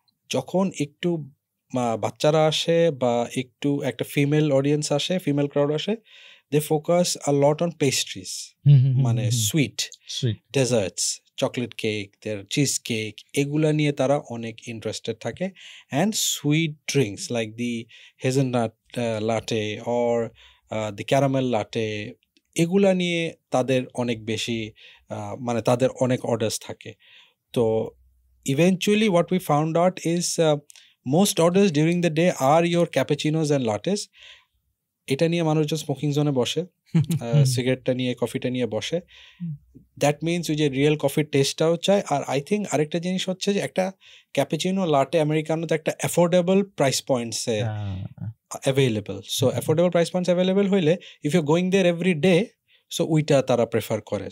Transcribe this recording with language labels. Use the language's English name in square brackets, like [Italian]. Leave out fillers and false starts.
[Bangla] যখন একটু বাচ্চারা আসে বা একটু একটা ফিমেল অডিয়েন্স আসে, ফিমেল ক্রাউড আসে, [English] they focus a lot on pastries, [Bangla] মানে সুইট ডেজার্টস, চকলেট কেক, দের চিজ কেক, এগুলা নিয়ে তারা অনেক ইন্টারেস্টেড থাকে। [English] and sweet drinks like the hazelnut latte or the caramel latte, [Bangla] এগুলা নিয়ে তাদের অনেক বেশি মানে তাদের অনেক অর্ডার্স থাকে। [English] তো eventually what we found out is most orders during the day are your cappuccinos and lattes. [Bangla] এটা নিয়ে মানুষজন স্মোকিং জোনে বসে, সিগারেটটা নিয়ে, কফিটা নিয়ে বসে। দ্যাট মিনস ওই যে রিয়েল কফির টেস্টটাও চায়। আর আই থিঙ্ক আরেকটা জিনিস হচ্ছে যে একটা ক্যাপুচিনো লাটে আমেরিকানোতে একটা affordable price পয়েন্টসে available. So affordable price points available হইলে [English] if you going there every day, [Bangla] so ওইটা তারা প্রেফার করে।